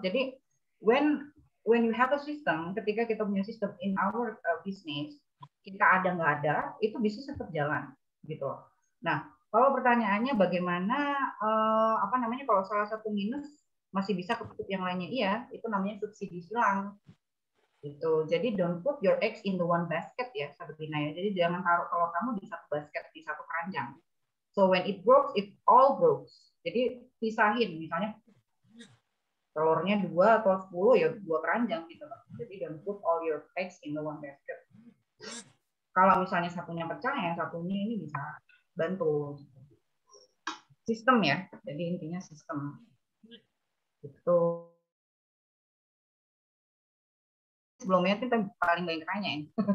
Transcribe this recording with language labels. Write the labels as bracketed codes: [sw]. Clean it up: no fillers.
[id] Jadi [en] when you have a system, [id] ketika kita punya sistem [en] in our business, [id] kita ada nggak ada, itu bisnis tetap jalan gitu loh. Nah, kalau pertanyaannya bagaimana apa namanya kalau salah satu minus masih bisa ketutup yang lainnya, iya, itu namanya subsidi silang. Gitu. [en] Jadi don't put your eggs in the one basket ya, Sabrina ya. [id] Jadi jangan taruh kalau kamu di satu basket, di satu keranjang. [en] So when it breaks, it all breaks. [id] Jadi pisahin, misalnya telurnya 2 atau 10 ya 2 keranjang gitu loh. [en] Jadi don't put all your eggs in the one basket. [id] Kalau misalnya satunya pecah, yang satunya ini bisa bantu. Sistem ya. Jadi intinya sistem. Gitu. Sebelumnya kita paling banyak tanya ini.